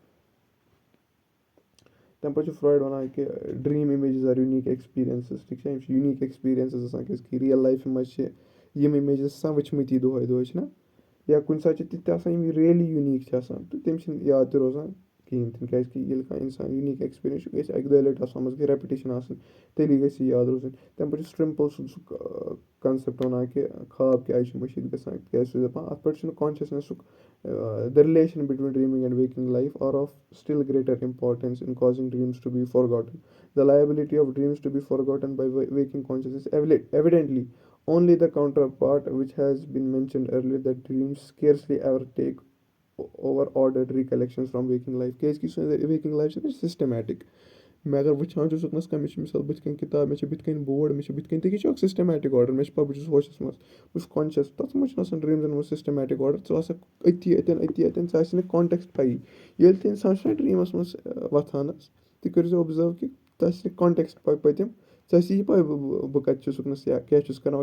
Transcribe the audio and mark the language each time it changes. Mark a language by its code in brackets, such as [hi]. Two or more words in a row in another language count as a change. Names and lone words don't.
[ks] تَمہِ پَتہٕ چھُ فرٛایڈ وَنان کہِ [en] dream images are unique experiences [ks] ٹھیٖک چھا یِم چھِ [en] unique experiences [ks] آسان کیٛازِکہِ رِیَل لایفہِ منٛز چھِ یِم اِمیجِز آسان وٕچھمٕتی دۄہَے دۄہَے چھِنہ یا کُنہِ ساتہٕ چھِ تِتھ تہِ آسان یِم [en] really unique [ks] چھِ آسان تہٕ تِم چھِنہٕ یاد تہِ روزان کِہیٖنۍ تہِ نہٕ کیٛازِکہِ ییٚلہِ کانٛہہ اِنسان [en] unique experience [ks] چھُ گژھِ اَکہِ دۄیہِ لَٹہِ آسان منٛز گٔے ریپِٹیشَن آسٕنۍ تیٚلی گژھِ یہِ یاد روزٕنۍ تَمہِ پَتہٕ چھُ سٹرٛمپٕل سُنٛد سُہ کَنسیپٹ وَنان کہِ خواب کیٛازِ چھِ مٔشیٖد گژھان کیٛازِ چھُ دَپان اَتھ پٮ۪ٹھ چھُنہٕ کانشَسنٮ۪سُک [en] the relation between dreaming and waking life are of still greater importance in causing dreams to be forgotten the liability of dreams to be forgotten by waking consciousness evidently only the counterpart which has been mentioned earlier that dreams scarcely ever take over ordered recollections from waking life [ks] کیٛازِکہِ یُس [en] waking life [ks] چھِ نہ سِسٹمیٹِک مےٚ اگر وٕچھان چھُس اوٚتنَس کانٛہہ مےٚ چھِ مِثال بٕتھِ کَنۍ کِتاب مےٚ چھِ بٕتھِ کَنۍ بوڑ مےٚ چھِ بٕتھِ کَنۍ تہِ چھُ اکھ [en] systematic order [ks] مےٚ چھِ پَتہ بہٕ چھُس ہوشَس منٛز بہٕ چھُس کانشَس تَتھ منٛز چھُنہٕ آسان ڈرٛیٖمزَن منٛز [en] systematic order [ks] ژٕ آسکھ أتی اَتٮ۪ن ژےٚ آسہِ نہٕ کانٹٮ۪کٕسٹ پَیی ییٚلہِ تہِ اِنسان چھُنہ ڈرٛیٖمَس منٛز وۄتھان حظ تُہۍ کٔرۍزیو اوٚبزٲرٕو کہِ تۄہہِ آسہِ نہٕ کانٹٮ۪کٕسٹ پٔتِم ژےٚ آسی یہِ پَے بہٕ کَتہِ چھُس وٕنکٮ۪نَس یا کیٛاہ چھُس کَران